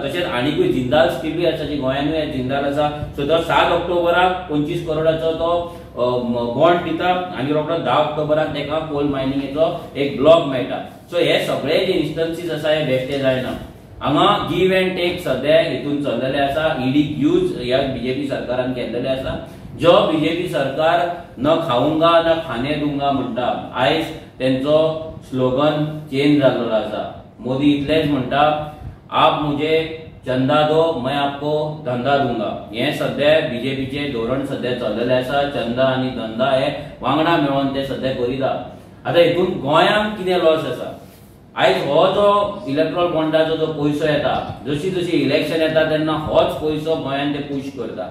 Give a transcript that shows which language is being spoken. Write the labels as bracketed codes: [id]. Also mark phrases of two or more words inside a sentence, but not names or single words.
[kok] तशेंच आनीकूय जिंदाल स्टीलूय आसा, जी गोंयानूय जिंदाल आसा. सो तो 7 ऑक्टोबराक 25 करोडाचो तो बॉन्ड दिता आनी रोखडो 10 ऑक्टोबराक तेका कोल मायनिंगेचो एक ब्लॉक मेळटा. सो हे सगळे जे इन्स्टन्सीस आसा हे बेश्टे जायना. हांगा [en] give and take [kok] सद्या हितून चल्लेले आसा. ईडीक यूज ह्या बीजेपी सरकारान केल्लेले आसा. जो बीजेपी सरकार [hi] न खाऊंगा न खाने दूंगा [kok] म्हणटा, आयज तेंचो [en] slogan change [kok] जाल्लो आसा. मोदी इतलेच म्हणटा, [hi] आप मुझे चंदा दो मैं आपको धंदा दूंगा. [kok] हे सध्या बीजेपीचे धोरण सध्या चल्लेले आसा. चंदा आनी धंदा हे वांगडा मेळोन ते सध्या करिता. आता हितून गोंयांक कितें लॉस आसा? आयज हो जो इलेक्ट्रॉल बॉन्डाचो जो पयसो येता, जशी जशी इलेक्शन येता तेन्ना होच पयसो गोंयान ते पुश करता.